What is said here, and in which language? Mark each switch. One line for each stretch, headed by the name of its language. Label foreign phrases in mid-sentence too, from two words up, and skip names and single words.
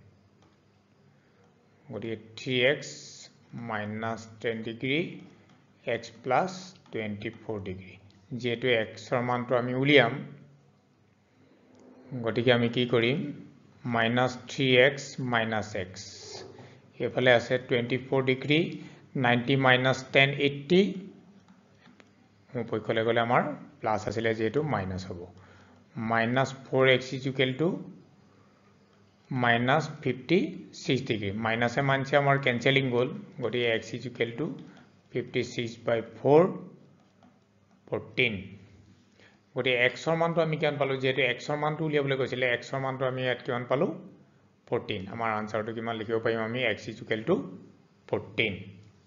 Assamese: গতিকে
English: 3x minus 10 degree x plus 24 degree
Assamese: যেটো x ৰ মানটো আমি উলিয়াম গতিকে আমি কি কৰিম
English: minus 3x minus x
Assamese: এফালে আছে 24 degree 90 minus 10 80 উপকলে গলে আমাৰ প্লাস আছিল যেটো মাইনাস হ'ব
English: minus 4x is equal to minus 56 degree minus
Assamese: এ মানছে আমাৰ ক্যান্সেলিং গল গতিকে
English: x is equal to 56 by 4 14
Assamese: গতিকে x ৰ মানটো আমি কিমান পালো যেটো x ৰ মানটো উলিয়াবলৈ কৈছিলে x ৰ মানটো আমি ইয়াত কিমান পালো 14 আমাৰ আনসাৰটো কিমান লিখিব পাৰিম আমি
English: x is equal to 14